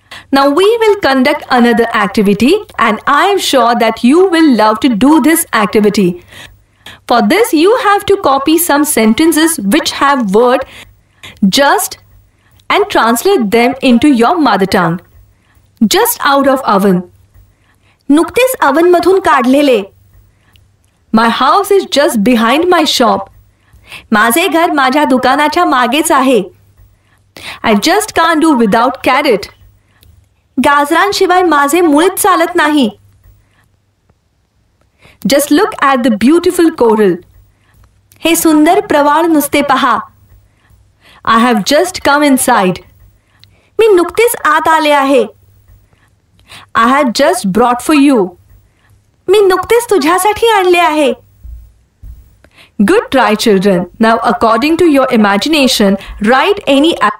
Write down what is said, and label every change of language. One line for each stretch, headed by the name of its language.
English: Now we will conduct another activity and I am sure that you will love to do this activity. For this you have to copy some sentences which have word just and translate them into your mother tongue. Just out of oven.
Marathi: नुकतेच oven मधून काढलेले.
English: My house is just behind my shop.
Marathi: माझे घर माझ्या दुकानाच्या मागेच आहे.
English: I just can't do without carrot.
Marathi: गाजरांशिवाय माझे मुळीच चालत नाही.
English: Just look at the beautiful coral.
Marathi: हे सुंदर प्रवाळ नुसते पहा.
English: I have just come inside.
Marathi: मी नुकतेच आत आले आहे.
English: I had just brought for you.
Marathi: मी नुकतेच तुझ्यासाठी आणले आहे.
English: Good try, children. Now, according to your imagination, write any